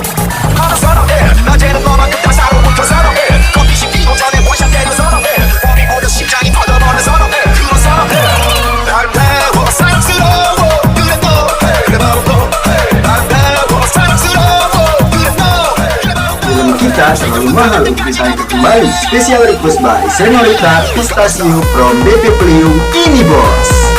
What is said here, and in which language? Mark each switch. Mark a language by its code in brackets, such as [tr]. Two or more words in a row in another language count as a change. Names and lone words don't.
[ko] 하나 사랑해 낮에는 너만큼 따사로운 그 사랑해 커피식 피고 전에 원샷되는 사랑해 밤이 오면 심장이 터져버리는 사랑해 그런 사랑해 아름다워 사랑스러워 그래 너 그래 바로 너 아름다워 사랑스러워 그래 너 그래 바로 [id] Film kita selalu mahal untuk ditayangkan kembali. [en] Special request by Senorita Pistachio from Vvip. [id] Ini bos.